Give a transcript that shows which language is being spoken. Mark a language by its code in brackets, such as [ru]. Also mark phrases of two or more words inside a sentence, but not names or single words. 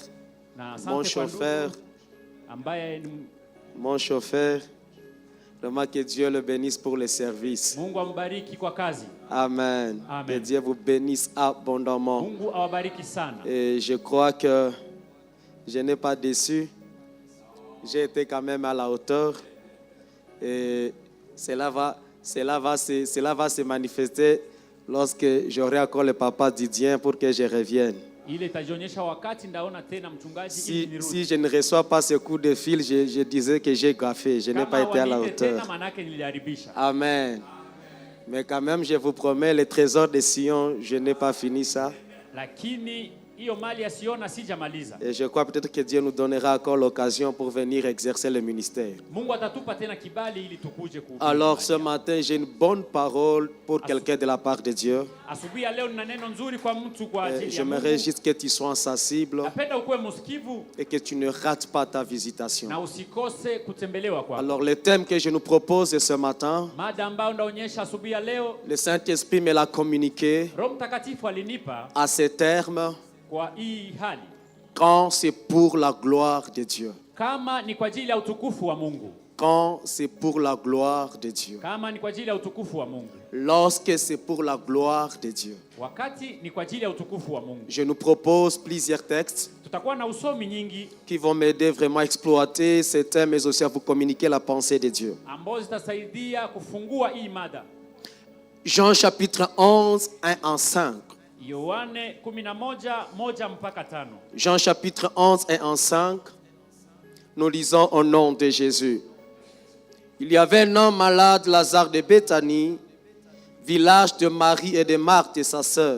[sw] na [fr] mon [sw] asante kwa [fr] chauffeur, [sw] ndugu ambaye ni [fr] mon chauffeur. Vraiment que Dieu le bénisse pour le service. [sw] Mungu ambariki kwa kazi. Amen. Amen. [fr] Que Dieu vous bénisse abondamment. [sw] Mungu awabariki sana. [fr] Et je crois que je n'ai pas déçu. J'ai été quand même à la hauteur. Et cela va se manifester lorsque j'aurai encore le papa Didier pour que je revienne. [sw] Ile itajionyesha wakati ndaona tena mchungaji ili nirudi. [fr] Si je ne reçois pas ce coup de fil, je disais que j'ai gaffé. Je n'ai pas été à la hauteur. Amen. Mais quand même, je vous promets, le trésor de Sion, je n'ai pas fini ça. [sw] Lakini hiyo mali ya Siona sijamaliza. [fr] Et je crois peut-être que Dieu nous donnera encore l'occasion pour venir exercer le ministère. [sw] Mungu atatupa tena kibali ili tukuje kuhubiri. [fr] Alors ce matin, j'ai une bonne parole pour quelqu'un de la part de Dieu. [sw] Asubuhi ya leo nina neno nzuri kwa mtu kwa ajili ya Mungu. [fr] J'aimerais juste que tu sois sensible [sw] Napenda ukuwe msikivu [fr] et que tu ne rates pas ta visitation. [sw] na usikose kutembelewa kwako. [fr] Alors le thème que je nous propose ce matin, [sw] Mada ambayo ndaonyesha asubuhi ya leo, [fr] le Saint-Esprit me l'a communiqué [sw] Roho Mtakatifu alinipa [fr] à ces termes. [sw] kwa hii hali. [fr] Quand c'est pour la gloire de Dieu. [sw] Kama ni kwa ajili ya utukufu wa Mungu. [fr] Quand c'est pour la gloire de Dieu. [sw] Kama ni kwa ajili ya utukufu wa Mungu. [fr] Lorsque c'est pour la gloire de Dieu. [sw] Wakati ni kwa ajili ya utukufu wa Mungu. [fr] Je nous propose plusieurs textes [sw] Tutakuwa na usomi nyingi [fr] qui vont m'aider vraiment à exploiter ces thèmes, mais aussi à vous communiquer la pensée de Dieu. [sw] ambazo zitasaidia kufungua hii mada. [fr] Jean chapitre 11, 1 en 5. [sw] Yohane 11:1 mpaka 5. [fr] Jean chapitre 11, 1 en 5. Nous lisons au nom de Jésus. Il y avait un homme malade, Lazare de Béthanie, village de Marie et de Marthe et sa sœur.